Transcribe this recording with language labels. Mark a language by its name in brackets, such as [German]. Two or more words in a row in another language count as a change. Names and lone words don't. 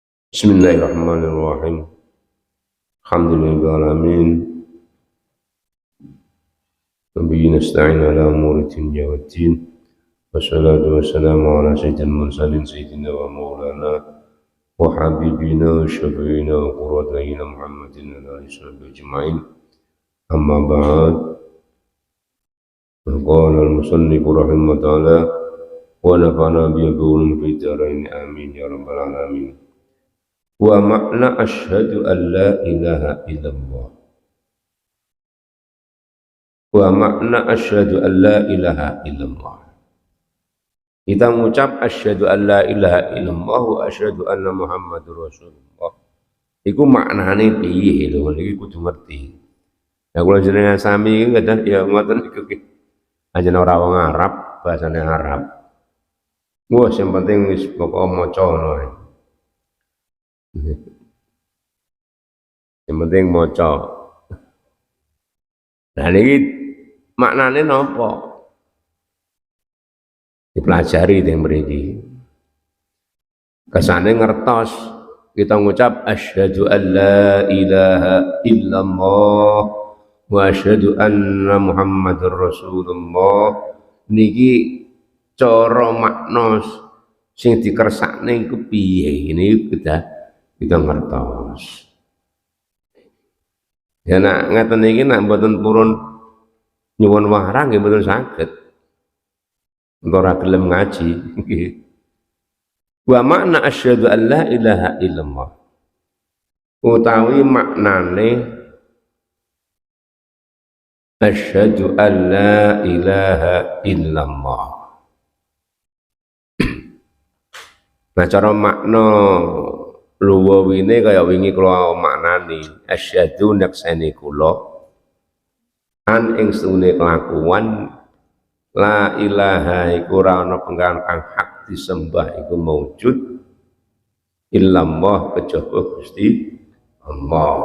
[Arabic] بسم الله الرحمن الرحيم. الحمد لله الرحمن الرحيم. نبي نستعين على أمور الدنيا والدين. والصلاة والسلام على سيد المرسلين سيدنا ومولانا وحبيبنا وشفيعنا وقرة أعيننا محمد وآله وأجمعين. أما بعد. قال المصنف رحمه الله تعالى ونفعنا بعلومه في الدارين آمين يا رب العالمين. ومعنى أشهد أن لا إله إلا الله. ومعنى أشهد أن لا إله إلا الله. [Indonesian] Kita mengucap [Arabic] أشهد أن لا إله إلا الله وأشهد أن محمدا رسول الله. [Javanese] Iku maknane piye lho, iki kudu ngerti. Ya kula jenengan sami iki kadang ya ngoten iku ki. Anjen ora wong Arab, bahasane Arab. Wah, sing penting wis pokok maca ngono ae. [Indonesian] Yang penting maca. [Javanese] Nah niki maknane napa? Dipelajari teng mriki. Kesane ngertos kita ngucap [Arabic] أشهد أن لا إله إلا الله وأشهد أن محمدا رسول الله. [Javanese] Niki cara makna sing dikersakne iku piye? [Indonesian] Ini kita ngertos. [Javanese] Ya nak ngeten iki nak mboten purun nyuwun warang nggih mboten saged. Ora gelem ngaji nggih. [Arabic] ومعنى أشهد أن لا إله إلا الله. [Javanese] Utawi maknane [Arabic] أشهد أن لا إله إلا الله. [Javanese] Nah cara makna luwawine kaya wingi kula maknani asyhadu nakseni kula an ing stune kelakuan [Arabic] لا إله [Javanese] iku ora ana pengaran kang hak disembah iku maujud illallah kejaba Gusti Allah.